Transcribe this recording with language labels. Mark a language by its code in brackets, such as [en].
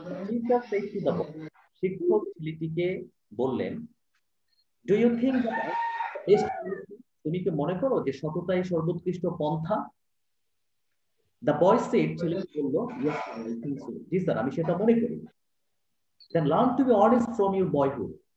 [en] Teacher said to the boy, [bn] শিক্ষক ছেলেটিকে বললেন, [en] "Do you think that best policy?" [bn] তুমি কি মনে করো যে সততাই সর্বোৎকৃষ্ট পন্থা? [en] The boy said, [bn] ছেলেটি বলল, [en] "Yes, sir, I think so." [bn] G sir, আমি সেটা মনে করি। [en] Then learn to be honest from your boyhood.